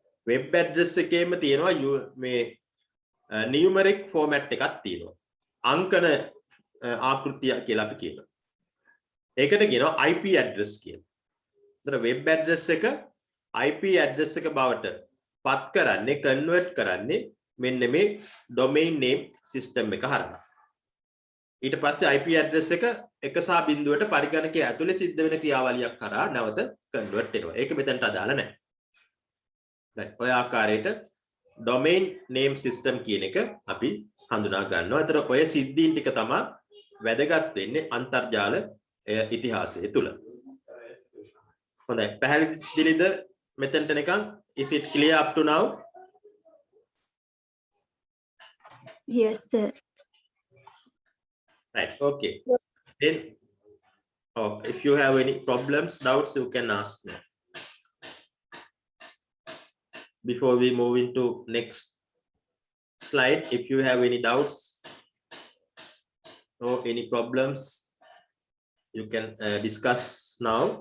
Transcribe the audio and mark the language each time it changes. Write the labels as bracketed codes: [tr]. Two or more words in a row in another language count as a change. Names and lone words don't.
[en] web address [si] එකේම තියෙනවා මේ [en] numeric format [si] එකක් තියෙනවා. අංකන ආකෘතිය කියලා අපි කියනවා. ඒකට කියනවා [en] IP address [si] කියලා. ඒතර [en] web address [si] එක [en] IP address [si] එක බවට පත් කරන්නේ convert කරන්නේ මෙන්න මේ [en] domain name system [si] එක හරහා. ඊට පස්සේ [en] IP address [si] එක එක සහ බිඳුවට පරිගණකයේ ඇතුලේ සිද්ධ වෙන ක්‍රියාවලියක් කරා නැවත convert වෙනවා. ඒක මෙතනට අදාළ නැහැ. right. ඔය ආකාරයට [en] domain name system [si] කියන එක අපි හඳුනා ගන්නවා. ඒතර ඔය සිද්ධීන් ටික තමයි වැදගත් වෙන්නේ අන්තර්ජාල ඉතිහාසය තුල. හොඳයි. පැහැදිලිද මෙතනට නිකන්? [en] Is it clear up to now? Yes, sir. Right. Okay. Then, if you have any problems, doubts, you can ask me. Before we move into next slide, if you have any doubts or any problems, you can discuss now.